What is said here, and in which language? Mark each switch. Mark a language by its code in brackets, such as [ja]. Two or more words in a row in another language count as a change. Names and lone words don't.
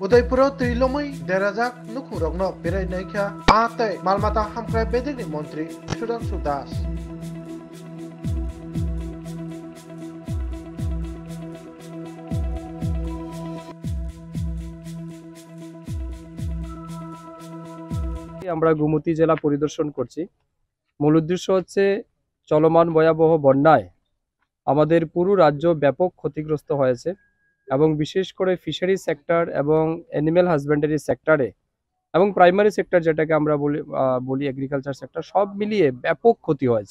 [trp] Udaipuro trilomai derajak nukurogno berai atai malmata hamkrai bedini mantri Sudhanshu Das. [bn] আমরা গোমতী জেলা পরিদর্শন করছি। মূল উদ্দেশ্য হচ্ছে চলমান ভয়াবহ বন্যায় আমাদের পুরো রাজ্য ব্যাপক ক্ষতিগ্রস্ত হয়েছে এবং বিশেষ করে [en] fishery sector [bn] এবং [en] animal husbandry sector [bn] এবং [en] primary sector [bn] যেটাকে আমরা বলি [en] agriculture sector, [bn] সব মিলিয়ে ব্যাপক ক্ষতি হয়েছে।